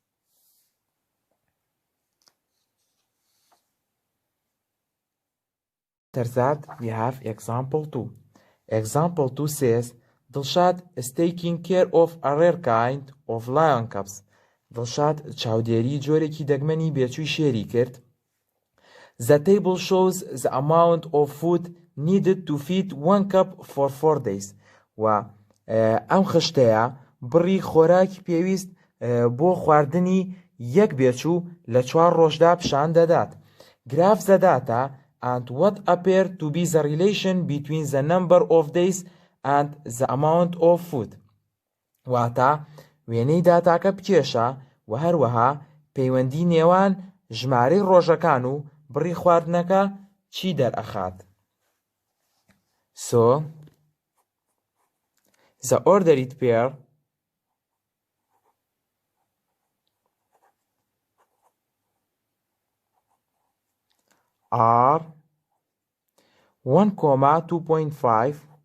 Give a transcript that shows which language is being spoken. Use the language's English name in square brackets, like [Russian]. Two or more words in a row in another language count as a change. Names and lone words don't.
[English] After that, we have example 2. Example 2 says, Dilshad is taking care of a rare kind of lion cubs. [Central Kurdish] Dilshad چاودێری جۆرێکی دەگمەنی بێچووی شێری کرد. [English] The table shows the amount of food needed to feed 1 cup for 4 days. [Central Kurdish] و ئەم خشتەیە بڕی خۆراکی پێویست بۆ خواردنی یەک بێچوو لە 4 ڕۆژدا پیشان دەدات. [English] Graph the data and what appeared to be the relation between the number of days and the amount of food. [Central Kurdish] واتە وێنەی داتاکە بکێشە و هەروەها پەیوەندی نێوان ژمارەی ڕۆژەکان و بڕی خواردنەکە چی دەرئەخات. [English] So, the ordered pair are 1, 2.5